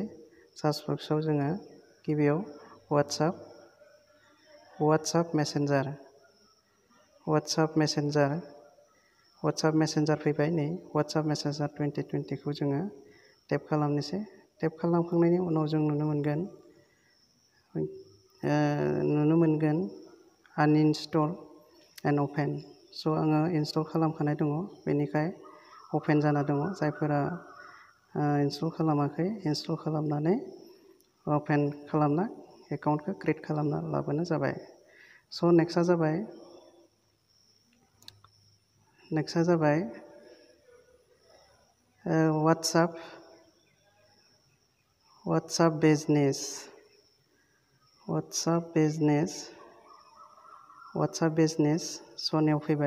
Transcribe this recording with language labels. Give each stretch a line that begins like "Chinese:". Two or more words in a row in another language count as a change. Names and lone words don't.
Bodo: सार्च बक्सआव जोङो गिबियाव WhatsApp मेसेन्जार फैबाय। नै WhatsApp मेसेन्जार 2020 खौ जोङो टेप खालामनोसै। टेप खालामखांनायनि उनाव जों नुनो मोनगोन
English: uninstall and open।
Bodo: स' आङो इनस्टल खालामखानाय दङ, बेनिखाय अपेन जाना दङ। जायफोरा इनस्टल खालामाखै, इनस्टल खालामनानै अपेन खालामना एकाउन्टखौ क्रिएट खालामना लाबानो जाबाय। स' नेक्स्टआ जाबाय WhatsApp बिजनेस सनियाव फैबाय।